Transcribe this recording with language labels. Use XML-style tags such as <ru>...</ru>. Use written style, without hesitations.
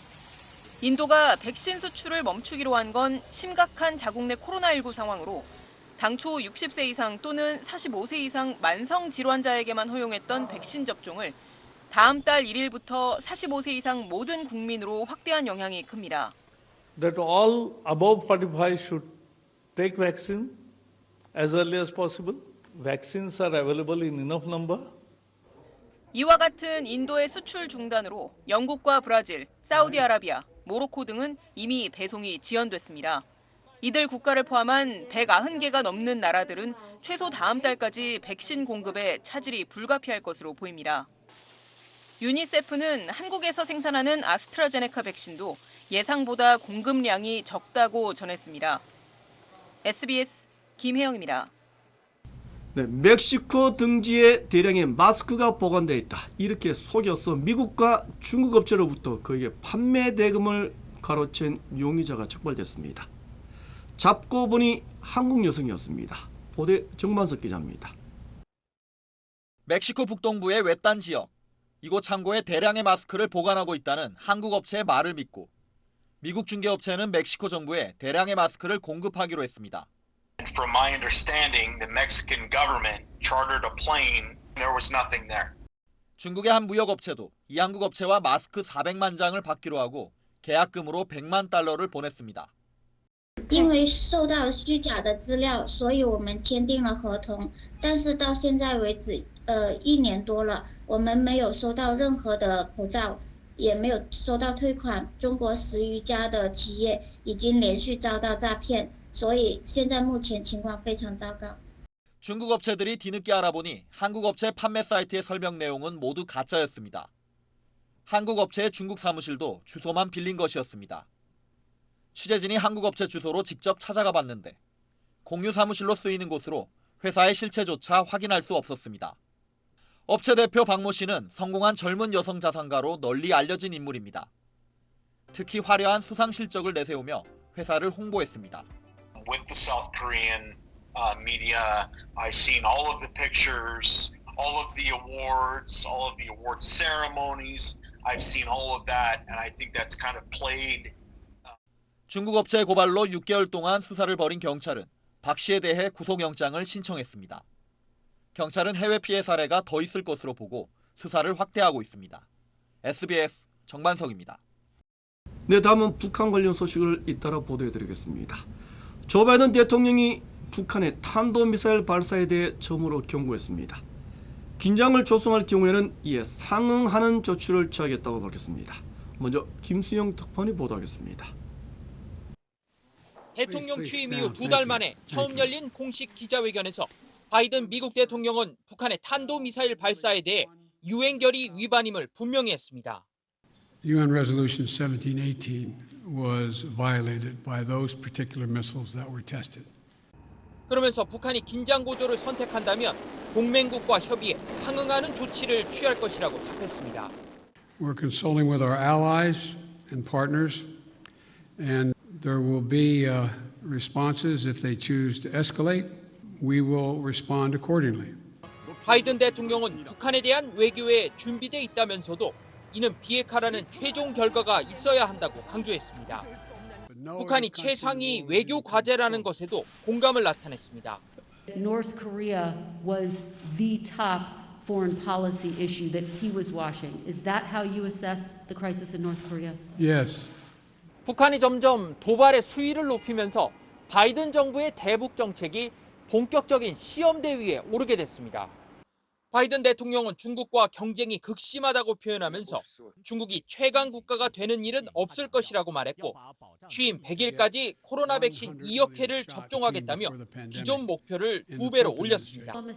<ko>인도가 백신 수출을 멈추기로 한 건 심각한 자국 내 코로나19 상황으로 당초 60세 이상 또는 45세 이상 만성 질환자에게만 허용했던 백신 접종을 다음 달 1일부터 45세 이상 모든 국민으로 확대한 영향이 큽니다.</ko> <en>That all above 45 should take vaccine as early as possible. Vaccines are available in enough number.</en> <ko>이와 같은 인도의 수출 중단으로 영국과 브라질, 사우디아라비아, 모로코 등은 이미 배송이 지연됐습니다. 이들 국가를 포함한 190개가 넘는 나라들은 최소 다음 달까지 백신 공급에 차질이 불가피할 것으로 보입니다. 유니세프는 한국에서 생산하는 아스트라제네카 백신도 예상보다 공급량이 적다고 전했습니다. SBS 김혜영입니다. 네, 멕시코 등지에 대량의 마스크가 보관되어 있다. 이렇게 속여서 미국과 중국 업체로부터 그에게 판매 대금을 가로챈 용의자가 적발됐습니다. 잡고 보니 한국 여성이었습니다. 보도에 정만석 기자입니다. 멕시코 북동부의 외딴 지역. 이곳 창고에 대량의 마스크를 보관하고 있다는 한국 업체의 말을 믿고 미국 중개업체는 멕시코 정부에 대량의 마스크를 공급하기로 했습니다.</ko> <en>From my understanding, the Mexican government chartered a plane. There was nothing there.</en> <ko>중국의 한 무역업체도 이 한국 업체와 마스크 400만 장을 받기로 하고 계약금으로 100만 달러를 보냈습니다.</ko> <zh>因为受到虚假的资料，所以我们签订了合同。但是到现在为止，1年多了，我们没有收到任何的口罩，也没有收到退款。中国10余家的企业已经连续遭到诈骗，所以现在目前情况非常糟糕。</zh> <ko>중국 업체들이 뒤늦게 알아보니 한국 업체 판매 사이트의 설명 내용은 모두 가짜였습니다. 한국 업체의 중국 사무실도 주소만 빌린 것이었습니다. 취재진이 한국 업체 주소로 직접 찾아가 봤는데 공유 사무실로 쓰이는 곳으로 회사의 실체조차 확인할 수 없었습니다. 업체 대표 박모 씨는 성공한 젊은 여성 자산가로 널리 알려진 인물입니다. 특히 화려한 수상 실적을 내세우며 회사를 홍보했습니다.</ko> <en>With the South Korean media, I've seen all of the pictures, all of the awards, all of the award ceremonies. I've seen all of that, and I think that's kind of played.</en> <ko>중국 업체의 고발로 6개월 동안 수사를 벌인 경찰은 박 씨에 대해 구속영장을 신청했습니다. 경찰은 해외 피해 사례가 더 있을 것으로 보고 수사를 확대하고 있습니다. SBS 정만석입니다. 네, 다음은 북한 관련 소식을 잇따라 보도해드리겠습니다. 조 바이든 대통령이 북한의 탄도미사일 발사에 대해 처음으로 경고했습니다. 긴장을 조성할 경우에는 이에 상응하는 조치를 취하겠다고 밝혔습니다. 먼저 김수영 특파원이 보도하겠습니다. 대통령 취임 이후 2달 만에 처음 열린 공식 기자회견에서 바이든 미국 대통령은 북한의 탄도미사일 발사에 대해 유엔 결의 위반임을 분명히 했습니다.</ko> <en>UN Resolution 1718 was violated by those particular missiles that were tested.</en> <ko>그러면서 북한이 긴장 구도를 선택한다면 동맹국과 협의에 상응하는 조치를 취할 것이라고 답했습니다.</ko> <en>We're consulting with our allies and partners, and there will be responses if they choose to escalate. We will respond accordingly.</en> <ko>바이든 대통령은 북한에 대한 외교에 준비돼 있다면서도 이는 비핵화라는 최종 결과가 있어야 한다고 강조했습니다. 북한이 최상위 외교 과제라는 것에도 공감을 나타냈습니다.</ko> <en>North Korea was the top foreign policy issue that he was washing. Is that how you assess the crisis in North Korea? Yes.</en> <ko>북한이 점점 도발의 수위를 높이면서 바이든 정부의 대북 정책이 본격적인 시험대 위에 오르게 됐습니다. 바이든 대통령은 중국과 경쟁이 극심하다고 표현하면서 중국이 최강 국가가 되는 일은 없을 것이라고 말했고 취임 100일까지 코로나 백신 2억 회를 접종하겠다며 기존 목표를 2배로 올렸습니다.</ko>